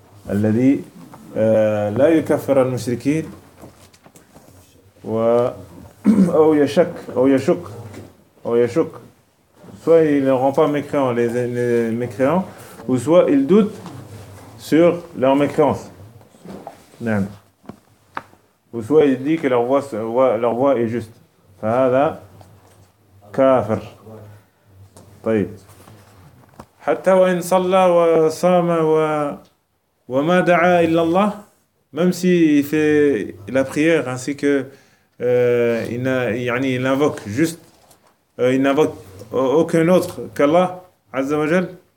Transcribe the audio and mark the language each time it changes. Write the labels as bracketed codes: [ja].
[ar] الذي لا يكفر المشركين و أو يشك [fr] soit ils ne rendent pas mécréants les mécréants ou soit ils doutent sur leur mécréance. [ar] نعم. [fr] Ou soit ils disent que leur voix est juste. [ar] فهذا كافر. طيب حتى وإن صلى وصام وما دعا إلا الله. [fr] Même s'il fait la prière ainsi que il invoque juste, il n'invoque aucun autre qu'Allah, Azza wa Jal.